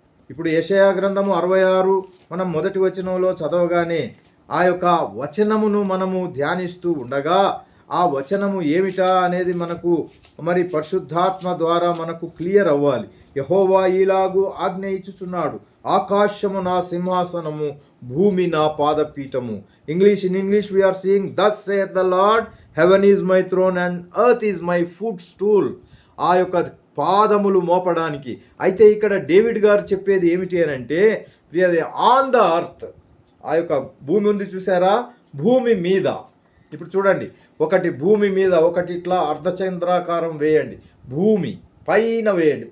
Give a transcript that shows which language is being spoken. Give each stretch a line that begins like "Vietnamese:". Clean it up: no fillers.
Telugu: ఇప్పుడు యెషయా గ్రంథము 66 మనం మొదటి వచనంలో చదవగానే ఆ యొక్క వచనమును మనము ధ్యానిస్తూ ఉండగా ఆ వచనము ఏమిటా అనేది మనకు మరి పరిశుద్ధాత్మ ద్వారా మనకు క్లియర్ అవ్వాలి. యెహోవా ఇలాగు ఆజ్ఞ ఇచ్చుచున్నాడు, ఆకాశము నా సింహాసనము, భూమి నా పాదపీఠము.
English: In English we are seeing, thus saith the Lord, heaven is my throne and earth is my footstool.
Telugu: ఆ యొక్క పాదములు మోపడానికి. అయితే ఇక్కడ డేవిడ్ గారు చెప్పేది ఏమిటి అని అంటే,
English: on the earth,
Telugu: ఆ యొక్క భూమి ఉంది చూసారా, భూమి మీద. ఇప్పుడు చూడండి, ఒకటి భూమి మీద, ఒకటి ఇట్లా అర్ధచంద్రాకారం వేయండి, భూమి పైన వేయండి.